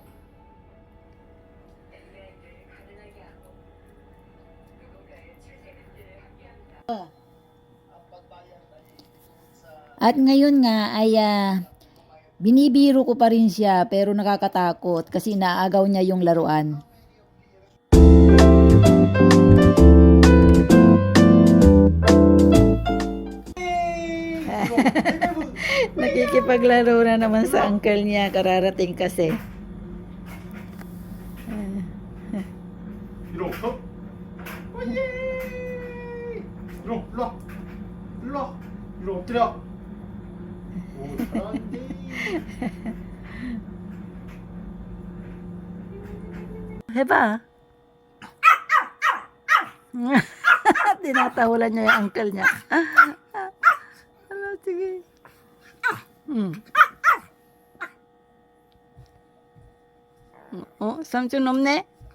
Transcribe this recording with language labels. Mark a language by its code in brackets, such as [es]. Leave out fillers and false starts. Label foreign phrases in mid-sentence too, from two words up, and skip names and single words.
[tl] At ngayon nga ay binibiro ko pa rin siya pero nakakatakot kasi naagaw niya yung laruan. Nakikipaglaro na naman sa uncle niya, kararating kasi. [ko] 일로 없어? 오예! 일로 와! 일로 와! 일로 엎드려! 오, 잘한데. Heba. [tl] Tinatahulan niya yung uncle niya. Ano, sige. Oh, samsun nomne.